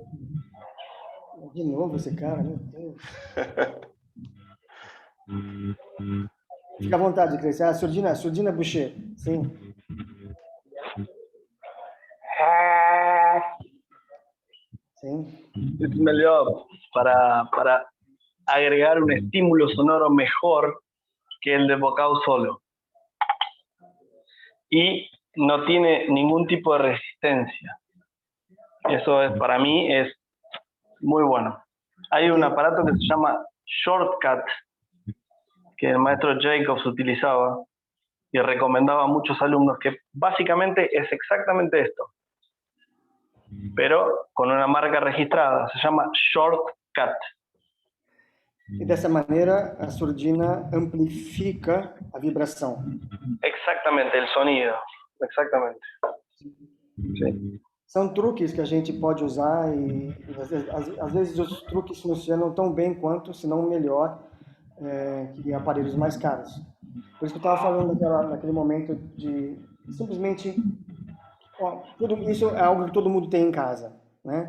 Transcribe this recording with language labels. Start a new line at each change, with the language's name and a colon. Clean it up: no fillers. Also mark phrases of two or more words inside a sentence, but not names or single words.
Portuguese: De novo esse cara, meu Deus. Fica à vontade, Christian. Surdina Boucher. Sim. Sim.
Spanish: Es melhor para agregar un estímulo sonoro mejor que el de vocal solo. Y no tiene ningún tipo de resistencia. Eso es, para mí es muy bueno. Hay un aparato que se llama Shortcut, que el maestro Jacobs utilizaba y recomendaba a muchos alumnos, que básicamente es exactamente esto, pero con una marca registrada. Se llama Shortcut.
Portuguese: E dessa maneira a surdina amplifica a vibração.
Spanish: Exactamente, el sonido. Exactamente. Sí.
Portuguese: São truques que a gente pode usar e às vezes os truques funcionam tão bem quanto, se não melhor, que aparelhos mais caros. Por isso que eu estava falando naquele momento de simplesmente... isso é algo que todo mundo tem em casa, né?